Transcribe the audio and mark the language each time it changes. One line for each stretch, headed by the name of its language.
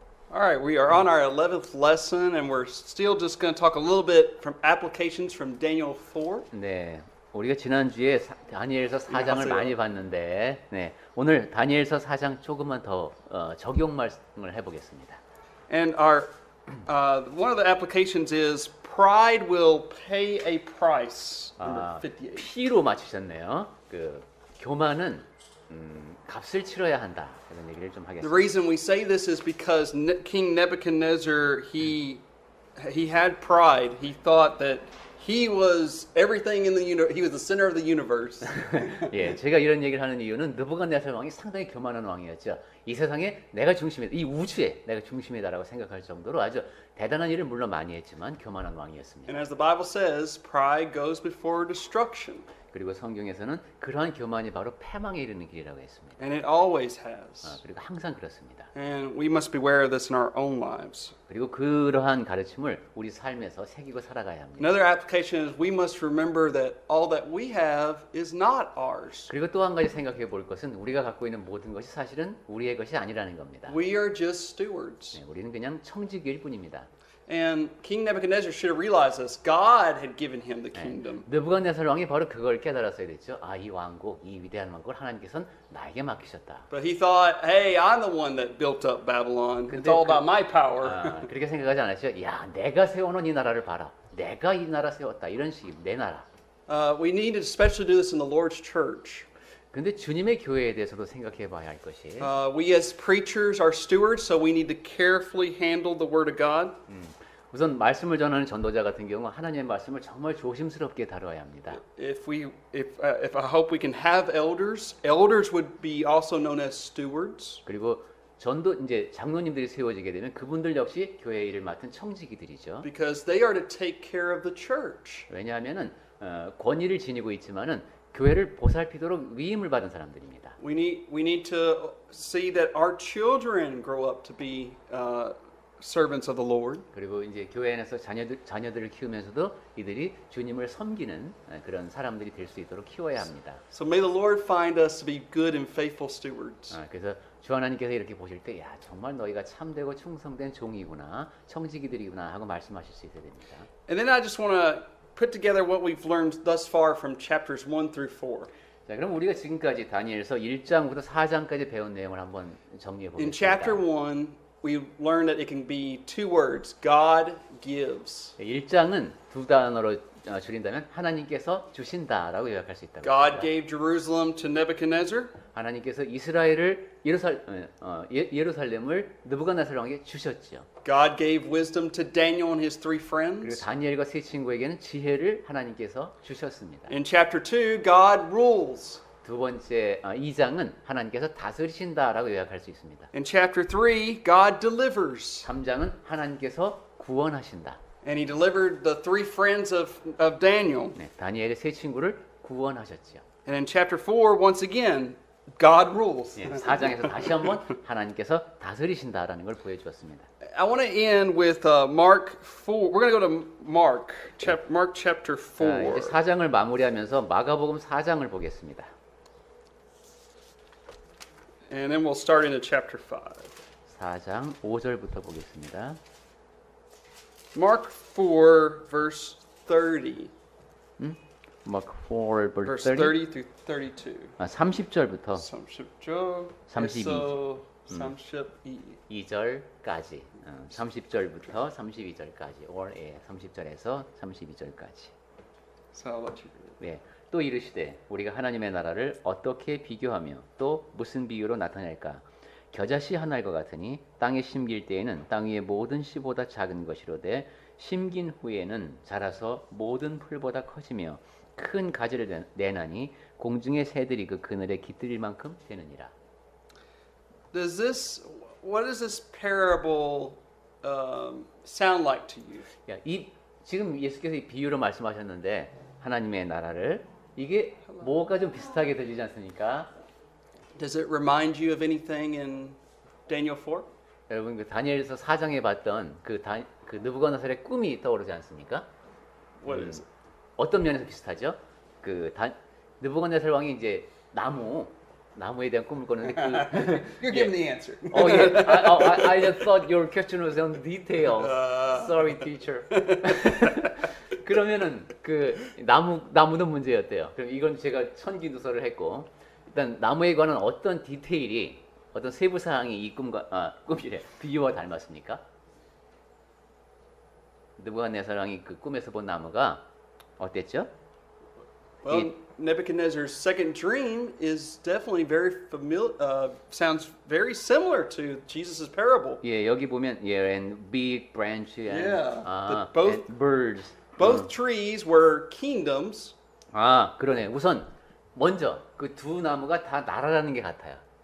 English: All right, we are on our 11th lesson, and we're still just going to talk a little bit from applications from Daniel 4.
Korean: 네, 우리가 지난주에 다니엘서 4장을 안녕하세요. 많이 봤는데, 네, 오늘 다니엘서 4장 조금만 더 적용 말씀을 해보겠습니다.
English: And our one of the applications is pride will pay a price. Number 58.
Korean: P로 맞추셨네요. 그 교만은 값을 치러야 한다. 이런 얘기를 좀
English: The
Korean: 하겠습니다.
English: reason we say this is because King Nebuchadnezzar he had pride. He thought that he was everything in the universe. He was the center of the universe.
Korean: 예, 제가 이런 얘기를 하는 이유는 느부갓네살 왕이 상당히 교만한 왕이었죠. 이 세상에 내가 중심이다, 이 우주에 내가 중심이다라고 생각할 정도로 아주 대단한 일을 물론 많이 했지만 교만한 왕이었습니다.
English: And as the Bible says, pride goes before destruction,
Korean: 그리고 성경에서는 그러한 교만이 바로 패망에 이르는 길이라고 했습니다.
English: and it always has.
Korean: 그리고 항상 그렇습니다.
English: And we must beware of this in our own lives.
Korean: 그리고 그러한 가르침을 우리 삶에서 새기고 살아가야 합니다.
English: Another application is we must remember that all that we have is not ours.
Korean: 그리고 또 한 가지 생각해 볼 것은 우리가 갖고 있는 모든 것이 사실은 우리의 것이 아니라는 겁니다.
English: We are just stewards.
Korean: 네, 우리는 그냥 청지기일 뿐입니다.
English: And King Nebuchadnezzar should have realized this. God had given him the kingdom.
Korean: 느부갓네살 왕이 바로 그걸 깨달았어야 됐죠. 아, 이 왕국, 이 위대한 왕국을 하나님께서는 나에게 맡기셨다.
English: But he thought, hey, I'm the one that built up Babylon. It's all about my power.
Korean: 그렇게 생각하지 않았죠. 야, 내가 세워놓은 이 나라를 봐라. 내가 이 나라 세웠다. 이런 식의 내 나라.
English: We need to especially do this in the Lord's church.
Korean: 근데 주님의 교회에 대해서도 생각해 봐야 할 것이
English: We as preachers are stewards, so we need to carefully handle the Word of God.
Korean: 우선 말씀을 전하는 전도자 같은 경우 하나님의 말씀을 정말 조심스럽게 다뤄야 합니다.
English: If I hope we can have elders, elders would be also known as stewards.
Korean: 그리고 전도 이제 장로님들이 세워지게 되면 그분들 역시 교회 일을 맡은 청지기들이죠.
English: Because they are to take care of the church.
Korean: 왜냐하면은 권위를 지니고 있지만은 교회를 보살피도록 위임을 받은 사람들입니다.
English: We need to see that our children grow up to be servants of the Lord.
Korean: 그리고 이제 교회 안에서 자녀들을 키우면서도 이들이 주님을 섬기는 그런 사람들이 될 수 있도록 키워야 합니다.
English: So may the Lord find us to be good and faithful stewards.
Korean: 그래서 주 하나님께서 이렇게 보실 때, 야, 정말 너희가 참되고 충성된 종이구나, 청지기들이구나 하고 말씀하실 수 있어야 됩니다.
English: And then I just want to put together what we've learned thus far from chapters 1 through 4.
Korean: 자, 그럼 우리가 지금까지 다니엘서 1장부터 4장까지 배운 내용을 한번 정리해
English: In chapter
Korean: 보겠습니다.
English: 1, we learned that it can be two words. God gives.
Korean: 1장은 두 단어로 줄인다면 하나님께서 주신다라고 요약할 수 있다고
English: God
Korean: 합니다.
English: gave Jerusalem to Nebuchadnezzar.
Korean: 하나님께서 이스라엘을 예루살렘을 느부갓네살 왕에게 주셨죠.
English: God gave wisdom to Daniel and his three
Korean: 그리고
English: friends.
Korean: 다니엘과 세 친구에게는 지혜를 하나님께서 주셨습니다.
English: In chapter 2, God rules.
Korean: 두 번째 2장은 하나님께서 다스리신다라고 요약할 수 있습니다.
English: In chapter 3, God delivers.
Korean: 3장은 하나님께서 구원하신다.
English: And he delivered the three friends of Daniel.
Korean: 네, 다니엘의 세 친구를 구원하셨죠.
English: And in chapter 4, once again, God rules.
Korean: 네, 4장에서 다시 한번 하나님께서 다스리신다라는 걸 보여주었습니다.
English: I want to end with Mark 4. We're going to go to Mark chapter 4.
Korean: 이제 4장을 마무리하면서 마가복음 4장을 보겠습니다.
English: And then we'll start into chapter 5.
Korean: 4장 5절부터 보겠습니다.
English: Mark 4, verse 30. Mark 4 Verse verse 30. 30 through 32.
Korean: 30절부터 30절, 32. 32. 2절까지 30절부터 32절까지 or 30절에서 32절까지.
English: So I'll let you read it.
Korean: 네, 또 이르시되 우리가 하나님의 나라를 어떻게 비교하며 또 무슨 비유로 나타낼까? 겨자씨 한 알과 같으니 땅에 심길 때에는 땅 위의 모든 씨보다 작은 것이로되 심긴 후에는 자라서 모든 풀보다 커지며 큰 가지를 내나니 공중의 새들이 그 그늘에 깃들일 만큼 되느니라.
English: What does this parable sound like to you?
Korean: 야, 지금 예수께서 이 비유로 말씀하셨는데 하나님의 나라를 이게 뭐가 좀 비슷하게 들리지 않습니까?
English: Does it remind you of anything in Daniel 4?
Korean: 여러분 그 다니엘서 4장에 봤던 그 느부갓네살의 꿈이 떠오르지 않습니까?
English: What is it?
Korean: 어떤 면에서 비슷하죠? 느부갓네살 왕이 이제 나무 나무에 대한 꿈을 꿨는데 그
English: You're giving the answer. Oh yeah, I just thought your question was on details. Sorry, teacher.
Korean: 그러면은 그 나무는 문제였대요. 그럼 이건 제가 천기누설을 했고 일단 나무에 관한 어떤 디테일이 어떤 세부 사항이 이 꿈이래 비유와 닮았습니까? 느부갓네살왕이 그 꿈에서 본 나무가 어땠죠?
English: Well, Nebuchadnezzar's second dream is definitely very familiar. Sounds very similar to Jesus' parable.
Korean: 예, 여기 보면
English: and big branch and, Yeah, but both- and birds. Both trees were kingdoms,
Korean: 그러네. 우선 먼저 그 두 나무가 다 나라라는 게 같아요.